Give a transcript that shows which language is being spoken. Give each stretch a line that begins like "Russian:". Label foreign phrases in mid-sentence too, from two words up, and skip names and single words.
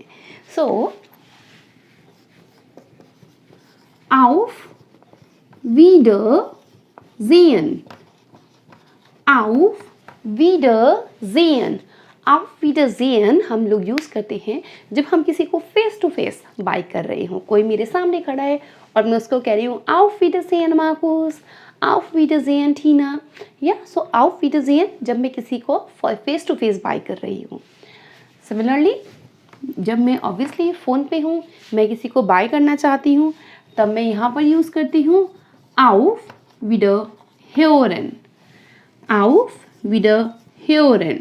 Hindi: सो
German: auf Wiedersehen, auf Wiedersehen, auf Wiedersehen
Hindi: हम लोग यूज़ करते हैं जब हम किसी को
English: face to face bye
Hindi: कर रहे हों। कोई मेरे सामने खड़ा है और मैं उसको कह रही हूँ
German: auf Wiedersehen मार्कुस, auf Wiedersehen टीना,
Hindi: या सो
German: auf Wiedersehen
Hindi: जब मैं किसी को
English: face to face bye
Hindi: कर रही हूँ। सिमिलरली जब मैं ऑब्वियसली फ़ोन पे हूँ, मैं किसी को बाय करना चाहती हूँ, तब मैं यहाँ पर यूज़ करती हूँ
German: auf Wiederhören, auf Wiederhören।